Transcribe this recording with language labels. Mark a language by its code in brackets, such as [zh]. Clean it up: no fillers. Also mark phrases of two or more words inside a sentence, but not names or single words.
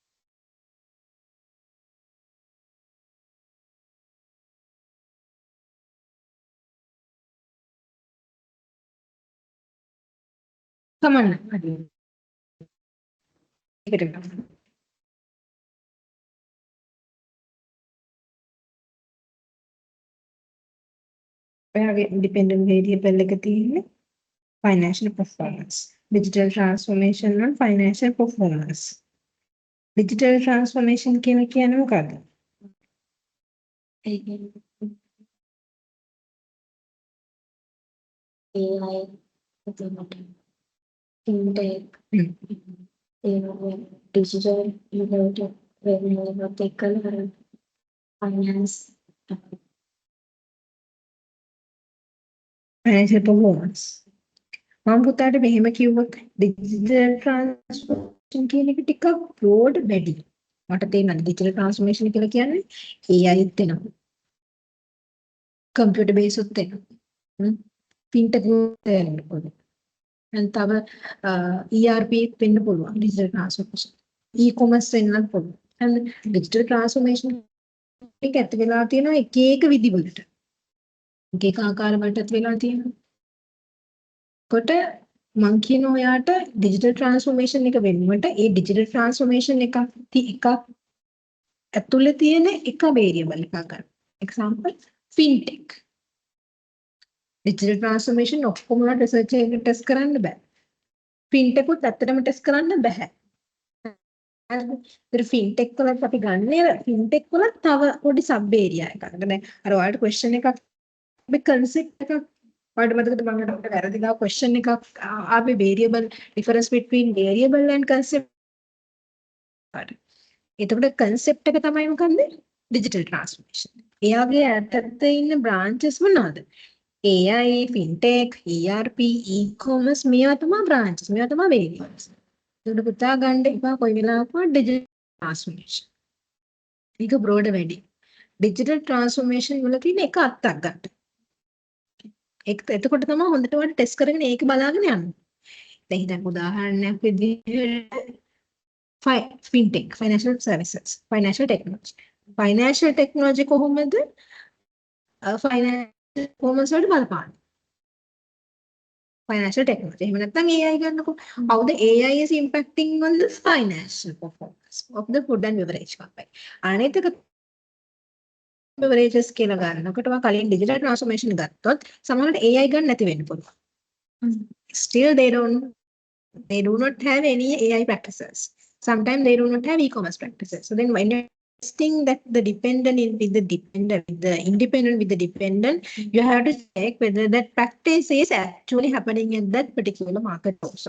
[en] Come on. Adi. Take it enough. Independent variable [si] එක තියෙන්නේ [en] financial performance. Digital transformation and financial performance. Digital transformation [si] කියලා කියන්නේ මොකක්ද? [en] AI, fintech, digital, technical, finance. Financial performance. [si] මම පුතාට මෙහෙම කිව්වොත් [en] digital transformation [si] කියන එක ටිකක් broad වැඩි. මට තේරෙනවා [en] digital transformation [si] කියලා කියන්නේ AI ත් වෙනවා. [en] computer based [si] උත් වෙනවා. fintech වෙනවා. and තව ERP වෙන්න පුළුවන් [en] digital transformation. [si] e-commerce වෙන්නත් පුළුවන්. [en] and digital transformation [si] එක ඇත්ත වෙලා තියෙනවා එක එක විදිවලට. එක එක ආකාර වලටත් වෙලා තියෙනවා. කොට මං කියන ඔයාට [en] digital transformation [si] එක වෙනුවට ඒ [en] digital transformation [si] එකක් ඇතුළේ තියෙන එක variable එකක් ගන්න. [en] example fintech. digital transformation [si] ඔක්කොම research එකකට test කරන්න බෑ. fintech උත් ඇත්තටම test කරන්න බෑ. හරිද? fintech වලත් අපි ගන්නේ fintech වල තව පොඩි sub area එකක්. දැන් අර ඔයාලට question එකක් අපි concept එකක් ඔයාලට මතකද මම ඔයාලට වැරදිලා question එකක් ආවේ [en] variable difference between variable and concept. [si] හරි. එතකොට concept එක තමයි මොකන්ද? [en] digital transformation. [si] එයාගේ ඇත්තට ඉන්න branches මොනවාද? AI, fintech, ERP, e-commerce මේවා තමයි branches. මේවා තමයි variables. එතකොට පුතා ගන්න එපා කොයි වෙලාවකවත් [en] digital transformation. [si] ඒක broad වැඩි. [en] digital transformation [si] වල තියෙන එක අත්තක් ගන්න. එතකොට තමයි හොඳට වඩ ටෙස්ට් කරගෙන ඒක බලාගෙන යන්න. දැන් හිතන්න උදාහරණයක් විදිහට [en] fintech, financial services, financial technology. Financial technology කොහොමද financial performance [si] වලට බලපාන්නේ? [en] Financial technology. [si] එහෙම නැත්නම් AI ගන්නකො. [en] How the AI is impacting on the financial performance of the food and beverage company. [si] අනිත් එක beverages කියලා ගන්නකොට මම කලින් [en] digital transformation [si] ගත්තොත් සමහරවිට AI ගන්න නැති වෙන්න පුළුවන්. [en] Still they do not have any AI practices. Sometimes they do not have e-commerce practices. So then when you're testing that the dependent with the dependent, with the independent with the dependent, you have to check whether that practice is actually happening in that particular market also.